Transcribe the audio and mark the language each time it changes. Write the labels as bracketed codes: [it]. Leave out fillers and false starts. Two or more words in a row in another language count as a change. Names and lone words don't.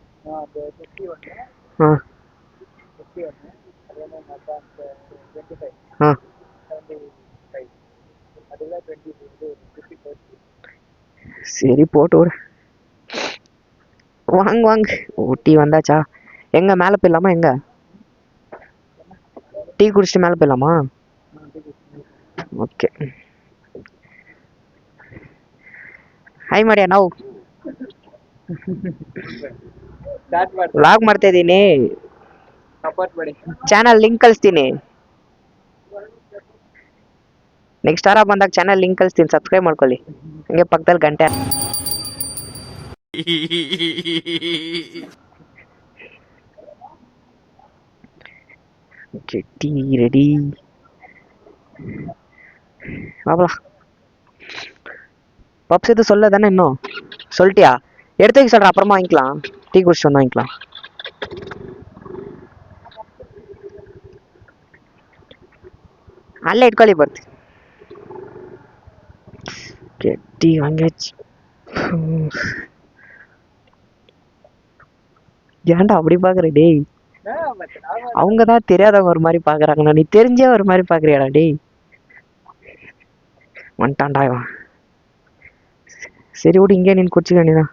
[ta] ஆ ஆ சரி போட்டு விடு. வாங்க வாங்க. டீ வந்தாச்சா? எங்க மேலே போயிடலாமா? எங்க டீ குடிச்சிட்டு மேலே போயிடலாமா? [kn] ಓಕೆ. ಹಾಯ್ ಮಾಡಿ ನಾವು ವ್ಲಾಗ್ ಮಾಡ್ತಾ ಇದ್ದೀನಿ. [en] channel link [kn] ಕಳಿಸ್ತೀನಿ. ನೆಕ್ಸ್ಟ್ ವಾರ ಬಂದಾಗ [en] channel link [kn] ಕಳಿಸ್ತೀನಿ, ಸಬ್ಸ್ಕ್ರೈಬ್ ಮಾಡ್ಕೊಳ್ಳಿ. ಹಂಗೆ ಪಕ್ಕದಲ್ಲಿ ಗಂಟೆ. [en] tea ready. [ta] வாப்பலாம். பப்ஸ் எதுவும் சொல்ல தானே இன்னும்? சொல்லிட்டியா? எடுத்து வைக்க சொல்கிறேன், அப்புறமா வாங்கிக்கலாம். டீ குடிச்சிட்டு வந்து வாங்கிக்கலாம். [kn] ಅಲ್ಲೇ ಇಟ್ಕೊಳ್ಳಿ ಬರ್ತೀನಿ. [ta] ಟೀ வாங்கியாச்சு. ஏன்டா அப்படி பாக்குற? டேய், அவங்க தான் தெரியாதவங்க ஒரு மாதிரி பாக்குறாங்கண்ணா, நீ தெரிஞ்சே ஒரு மாதிரி பாக்குறியாடா? டேய், வந்துட்டான்டா இவன். சரி விடு, இங்கே நின்று குடிச்சுக்க வேண்டியதான்.